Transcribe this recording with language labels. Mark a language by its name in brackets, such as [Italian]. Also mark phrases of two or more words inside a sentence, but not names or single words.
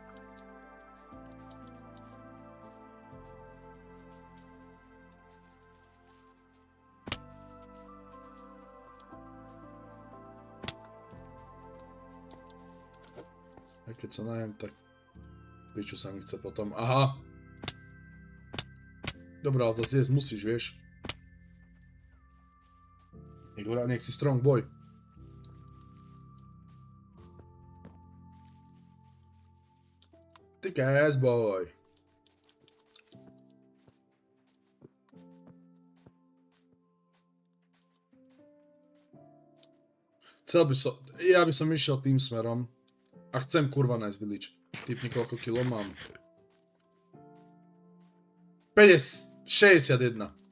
[Slovak] A keď sa najem, tak piču sa mi chce potom. Aha! Dobrá, ale zase jesť musíš, vieš. Nech si [English] strong boy. Thick ass boy. [Slovak] Ja by som išiel tým smerom. A chcem kurva nájsť village. Typni koľko kilo mám. 61.